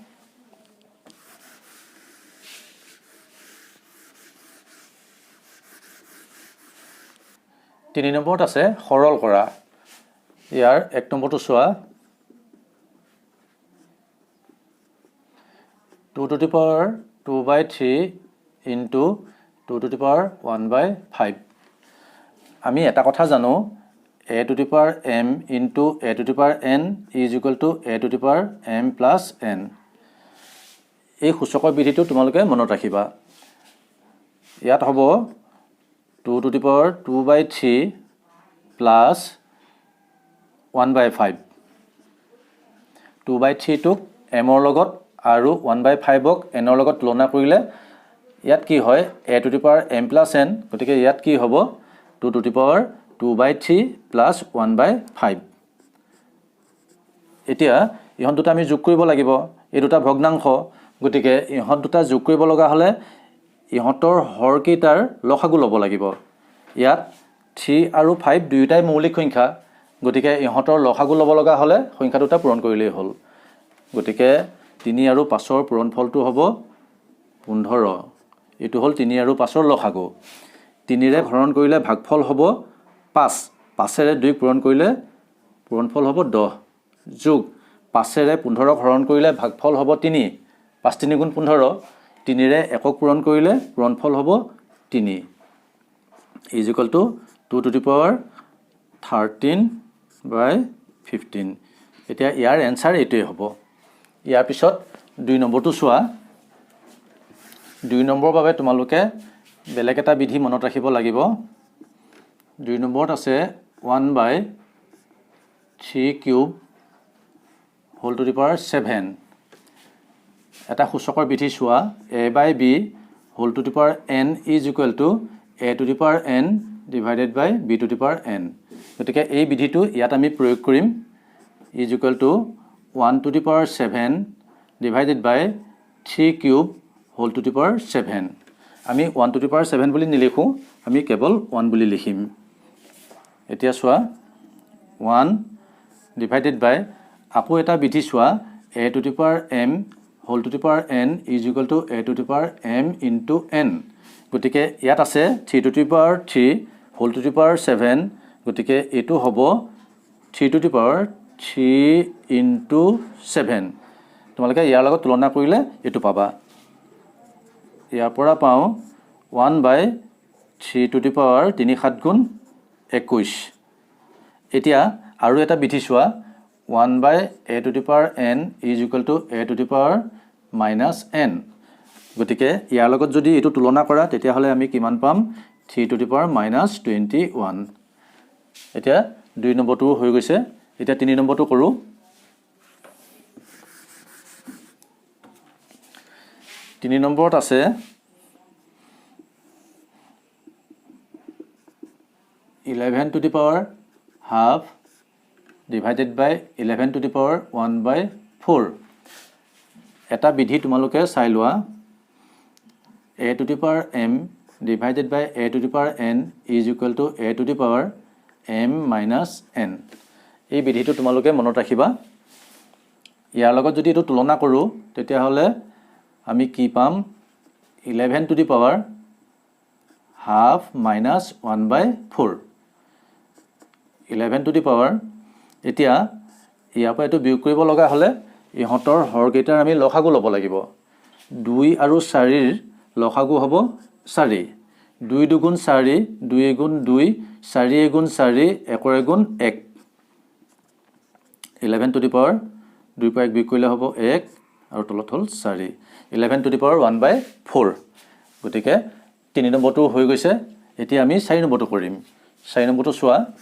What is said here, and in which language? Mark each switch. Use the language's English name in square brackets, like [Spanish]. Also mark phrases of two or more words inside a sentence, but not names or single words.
[Assamese] 3 নম্বৰত আছে সৰল কৰা ইয়াৰ 1 নম্বৰটো চোৱা [English] 2 to the power 2 by 3 into 2 to the power 1 by 5 [Assamese] আমি এটা কথা জানো [English] a to the power m into a to the power n is equal to a to the power m plus n [Assamese] এই সূচকৰ বিধিটো তোমালোকে মনত ৰাখিবা ইয়াত হ'ব [English] 2 to the power 2 by 3 plus 1 by 5 2 by 3 [Assamese] টোক m ৰ লগত আৰু [English] 1 by 5 [Assamese] ক n ৰ লগত তুলনা কৰিলে ইয়াত কি হয় [English] a to the power m plus n [Assamese] গতিকে ইয়াত কি হ'ব [English] 2 to the power 2 by 3 plus 1 by 5 [Assamese] এতিয়া ইহত দুটা আমি যোগ কৰিব লাগিব এই দুটা ভগ্নাংশ গতিকে ইহত দুটা যোগ কৰিব লগা হলে ইহতৰ হৰ কেইটাৰ লসাগু ল'ব লাগিব ইয়াত 3 আৰু 5 দুয়োটাই মৌলিক সংখ্যা গতিকে ইহতৰ লসাগু ল'ব লগা হলে সংখ্যা দুটা পূৰণ কৰিলেই হ'ল গতিকে 3 আৰু 5 ৰ পূৰণফলটো হ'ব 15 এটো হ'ল 3 আৰু 5 ৰ লসাগু 3 ৰে হৰণ কৰিলে ভাগফল হ'ব 5 5 ৰে 2 পূৰণ কৰিলে পূৰণফল হ'ব 10 যোগ 5 ৰে 15 হৰণ কৰিলে ভাগফল হ'ব 3 5 3 গুণ 15 3 ৰে 1 পূৰণ কৰিলে পূৰণফল হ'ব 3 [English] is equal to 2 to the power 13 by 15 [Assamese] এতিয়া ইয়াৰ এনসাৰ এটোই হ'ব ইয়াৰ পিছত 2 নম্বৰটো চোৱা 2 নম্বৰৰ বাবে তোমালোকে বেলেগ এটা বিধি মনত ৰাখিব লাগিব 2 নম্বৰত আছে [English] 1 by 3 cube whole to the power 7 [Assamese] এটা সূচকৰ বিধি চোৱা [English] a by b whole to the power n is equal to a to the power n divided by b to the power n [Assamese] গতিকে এই বিধিটো ইয়াত আমি প্ৰয়োগ কৰিম [English] is equal to 1 to the power 7 divided by 3 cube whole to the power 7 [Assamese] আমি [English] 1 to the power 7 [Assamese] বুলি নিলিখো আমি কেৱল 1 বুলি লিখিম এতিয়া চোৱা [English] 1 divided by [Assamese] আকৌ এটা বিধি চোৱা [English] a to the power m whole to the power n is equal to a to the power m into n [Assamese] গতিকে ইয়াত [English] আছে 3 to the power 3 whole to the power 7 [Assamese] গতিকে এটো হ'ব [English] 3 to the power 3 into 7 তোমালোকে [Assamese] ইয়াৰ লগত তুলনা কৰিলে এটো পাবা ইয়াৰ পৰা পাও [English] 1 by 3 to the power 3 [Assamese] 7 গুণ 21 এতিয়া আৰু এটা বিধি চোৱা [English] 1 by a to the power n is equal to a to the power minus n [Assamese] গতিকে ইয়াৰ লগত যদি এটো তুলনা কৰা তেতিয়া হলে আমি কিমান পাম [English] 3 to the power minus 21 [Assamese] এতিয়া 2 নম্বৰটো হৈ গৈছে এতিয়া 3 নম্বৰটো কৰো 3 নম্বৰত আছে [English] 11 to the power half divided by 11 to the power 1 by 4 [Assamese] এটা বিধি তোমালোকে চাই লোৱা [English] a to the power m divided by a to the power n is equal to a to the power m minus n [Assamese] এই বিধিটো তোমালোকে মনত ৰাখিবা ইয়াৰ লগত যদি এটো তুলনা কৰো তেতিয়া হলে আমি কি পাম 11 [English] to the power half minus 1 by 4 11 to the power [Assamese] এতিয়া ইয়াৰ পৰা এটো বিয়োগ কৰিব লগা হলে ইহতৰ হৰ কেইটাৰ আমি লসাগু ল'ব লাগিব 2 আৰু 4 ৰ লসাগু হ'ব 4 2 দুগুণ 4 2 গুণ 2 4 গুণ 4 1 গুণ 1 11 [English] to the power [Assamese] 2 পৰা 1 বিয়োগ কৰিলে হ'ব 1 আৰু তলত হ'ল 4 11 [English] to the power [Assamese] 1/4 গতিকে 3 নম্বৰটো হৈ গৈছে এতিয়া আমি 4 নম্বৰটো কৰিম 4 নম্বৰটো চোৱা